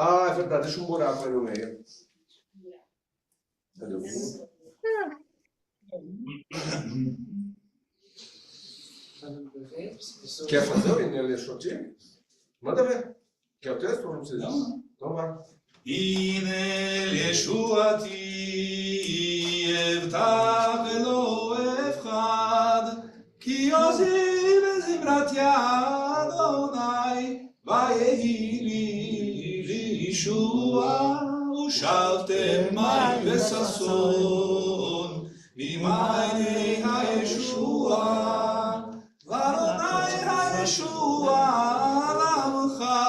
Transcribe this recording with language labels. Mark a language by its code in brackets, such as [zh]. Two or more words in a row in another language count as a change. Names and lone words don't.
[pt] Ah, é verdade. Deixa um buraco aí no meio. Cadê o fio? Quer fazer o Inês Leixotinho? Manda ver. Quer o texto ou não precisa? Então vai. [he] הנה לישועתי אבטח ולא אפחד כי עוזי בזמרתי אדוני ויהי לי לישועה ושבתם מים וששון ממעייני הישועה ואדוני הישועה לעמך